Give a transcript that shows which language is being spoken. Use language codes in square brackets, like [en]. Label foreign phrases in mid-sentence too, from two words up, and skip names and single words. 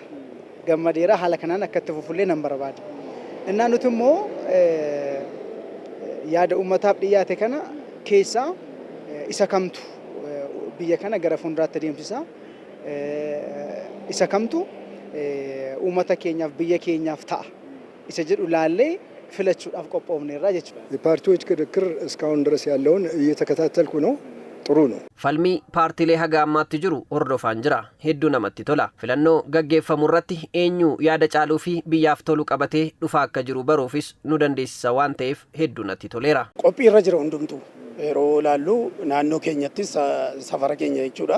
[om] Gammadeera haala kanaan akka itti fufullee nan barbaada. Innaan nuti immoo yaada uummataaf dhiyaate kana keessaa isa kamtu biyya kana gara fuulduraatti deemsisa. Isa kamtu uummata keenyaaf biyya keenyaaf ta'a. Isa jedhu laallee filachuudhaaf qophoofneerra jechuudha. [am] የፓርቲዎች ክርክር እስካሁን ድረስ ያለውን እየተከታተልኩ ነው። ጥሩ ነው። [om] Falmii paartiilee haga ammaatti jiru hordofaan jira. Hedduu namatti tola. Filannoo gaggeeffamu irratti eenyu yaada caaluu fi biyyaaf tolu qabatee dhufaa akka jiru baruufis nu dandeessisa waan ta'eef hedduu natti toleera. Qophii irra jira hundumtuu. Yeroo ilaallu naannoo keenyattis safara keenya jechuudha.